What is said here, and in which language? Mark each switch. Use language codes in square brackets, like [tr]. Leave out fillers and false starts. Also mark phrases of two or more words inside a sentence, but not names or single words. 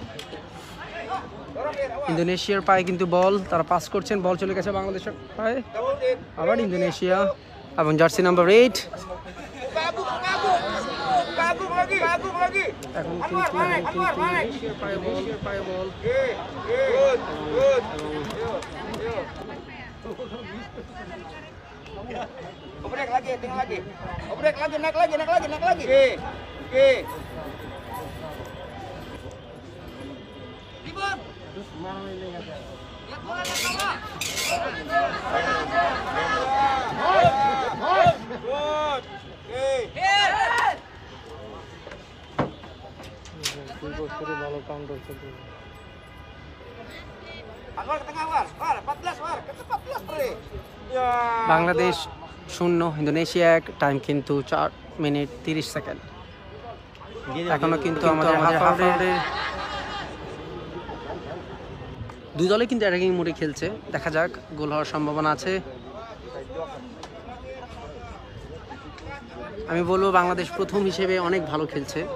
[bn] ইন্দোনেশিয়ার পায়ে কিন্তু বল, তারা পাস করছেন, বল চলে গেছে বাংলাদেশের পায়ে। আবার ইন্দোনেশিয়া এবং জার্সি নাম্বার 8 এখন কিন্তু ইন্দোনেশিয়ার পায়ে বল। [id] Obrek lagi, tinggal lagi. Obrek lagi, naik lagi. Oke. Ribut. Terus mana ini ya? Lihat bola lihat bola. Good. Anwar ke tengah, War. 14, War. Ke 14, Bre. Ya. [bn] বাংলাদেশ 0, ইন্দোনেশিয়া 1, টাইম কিন্তু 4 মিনিট 30 সেকেন্ড। এখনো কিন্তু আমাদের হাফ আওয়ারের দুই দলে কিন্তু অ্যাটাকিং মোডে খেলছে। দেখা যাক, গোল হওয়ার সম্ভাবনা আছে। আমি বলবো বাংলাদেশ প্রথম হিসেবে অনেক ভালো খেলছে।